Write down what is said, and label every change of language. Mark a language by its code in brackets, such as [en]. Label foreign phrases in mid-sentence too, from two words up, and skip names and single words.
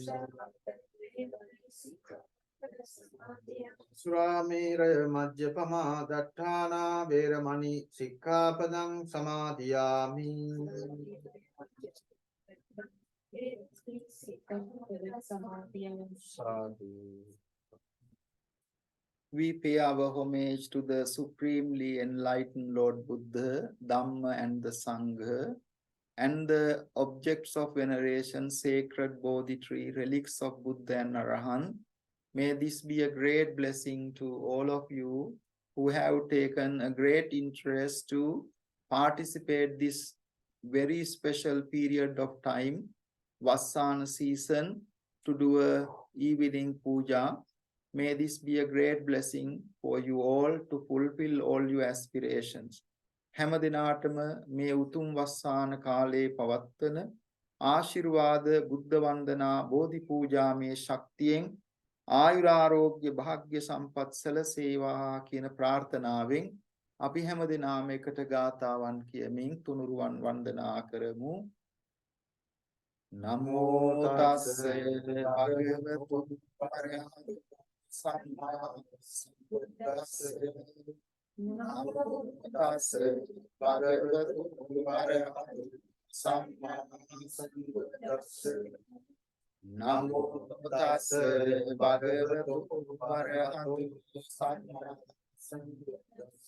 [pi] Surāmēraya majjapamā daṭṭhānā vēramaṇī sikkhapadam samādhiyāmi. Sadhu. [en] We pay our homage to the supremely enlightened Lord Buddha, Dhamma and the Sangha, and the objects of veneration, sacred Bodhi tree, relics of Buddha and Arahant. May this be a great blessing to all of you who have taken a great interest to participate this very special period of time, Vassāna season, to do a evening puja. May this be a great blessing for you all to fulfill all your aspirations. [si] හැම දිනාටම මේ උතුම් වස්සාන කාලේ පවත්වන ආශිර්වාද බුද්ධ වන්දනා බෝධි පූජා මේ ශක්තියෙන් ආයුරාෝග්‍ය භාග්‍ය සම්පත් සැලසේවා කියන ප්‍රාර්ථනාවෙන් අපි හැම දිනාම එකට ගාථාවන් කියමින් තුනුරුවන් වන්දනා කරමු. [pi] නමෝ තස්ස භගවතු වරහතු සම්මා සම්බුද්දස්ස නමෝ තස්ස භගවතු වරහතු සම්මා සම්බුද්දස්ස නමෝ තස්ස භගවතු වරහතු සම්මා සම්බුද්දස්ස